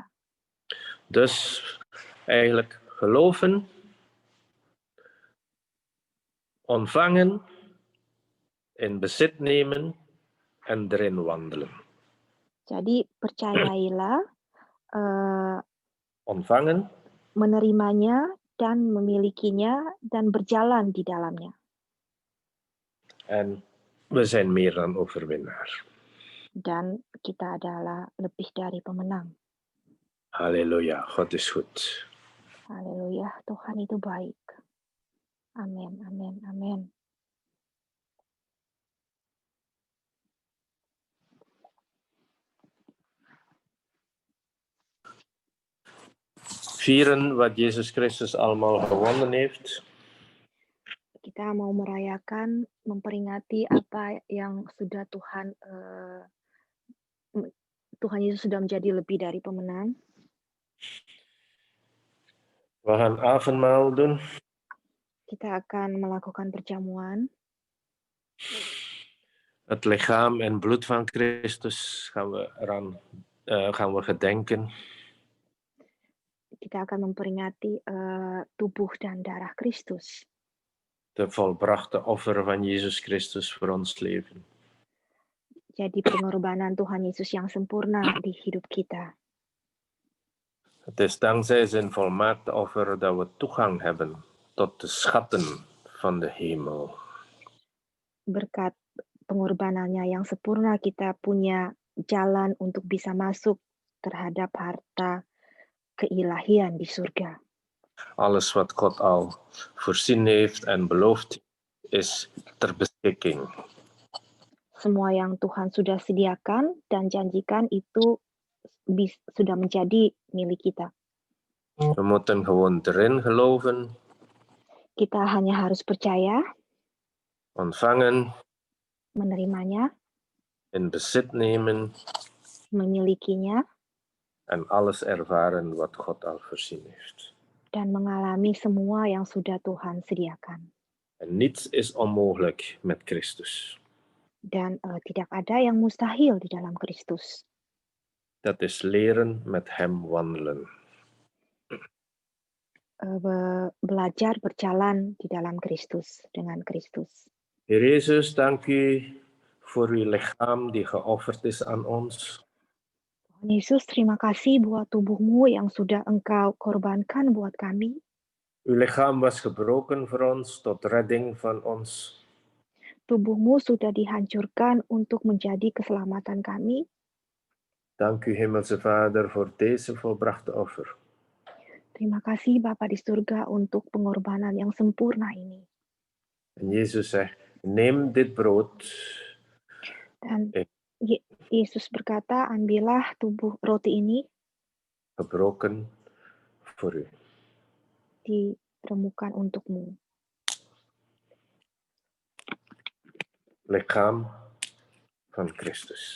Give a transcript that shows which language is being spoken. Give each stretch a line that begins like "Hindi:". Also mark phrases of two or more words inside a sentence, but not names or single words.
Dutch: Dus eigenlijk geloven, ontvangen, in bezit nemen en erin wandelen.
Indonesian: Jadi percayailah,
Dutch: ontvangen,
Indonesian: menerimanya dan memilikinya dan berjalan di dalamnya.
Dutch: En we zijn meer dan overwinnaar.
Indonesian: Dan kita adalah lebih dari pemenang.
Dutch: Halleluja, God is goed.
Indonesian: Haleluya, Tuhan itu baik. Amin, amin, amin.
Dutch: Vieren wat Jezus Christus allemaal gewonnen heeft.
Indonesian: Kita mau merayakan, memperingati apa yang sudah Tuhan Yesus sudah menjadi lebih dari pemenang.
Dutch: We gaan avondmaal doen.
Indonesian: Kita akan melakukan perjamuan.
Dutch: Het lichaam en bloed van Christus gaan we gedenken.
Indonesian: Kita akan memperingati tubuh dan darah Kristus.
Dutch: De volbrachte offer van Jezus Christus voor ons leven.
Indonesian: Jadi pengorbanan Tuhan Yesus yang sempurna di hidup kita.
Dutch: Het is dankzij zijn volmaakte offer dat we toegang hebben tot de schatten van de hemel.
Indonesian: Berkat pengorbanannya yang sempurna, kita punya jalan untuk bisa masuk terhadap harta keilahian di surga.
Dutch: Alles wat God al voorzien heeft en beloofd is ter beschikking.
Indonesian: Semua yang Tuhan sudah sediakan dan janjikan itu sudah menjadi milik kita.
Dutch: We moeten gewoon erin geloven,
Indonesian: Kita hanya harus percaya,
Dutch: ontvangen,
Indonesian: menerimanya,
Dutch: in bezit nemen
Indonesian: memilikinya,
Dutch: en alles ervaren wat God al voorzien heeft.
Indonesian: dan mengalami semua yang sudah Tuhan sediakan.
Dutch: En niets is onmogelijk met Christus.
Indonesian: Dan tidak ada yang mustahil di dalam Kristus.
Dutch: Dat is leren met Hem wandelen.
Indonesian: Belajar berjalan di dalam Kristus, dengan Kristus.
Dutch: Heer Jezus, dank u voor uw lichaam die geofferd is aan ons.
Indonesian: Tuhan Yesus, terima kasih buat tubuhmu yang sudah Engkau korbankan buat kami.
Dutch: Uw lichaam was gebroken voor ons tot redding van ons.
Indonesian: Tubuhmu sudah dihancurkan untuk menjadi keselamatan kami.
Dutch: Dank u, Hemelse Vader, voor deze volbrachte offer.
Indonesian: Terima kasih Bapa di surga untuk pengorbanan yang sempurna ini.
Dutch: En Jezus zegt, neem dit brood.
Indonesian: Dan Yesus berkata, ambillah tubuh roti ini.
Dutch: Gebroken voor u.
Indonesian: Diremukan untukmu.
Dutch: Lichaam van Christus.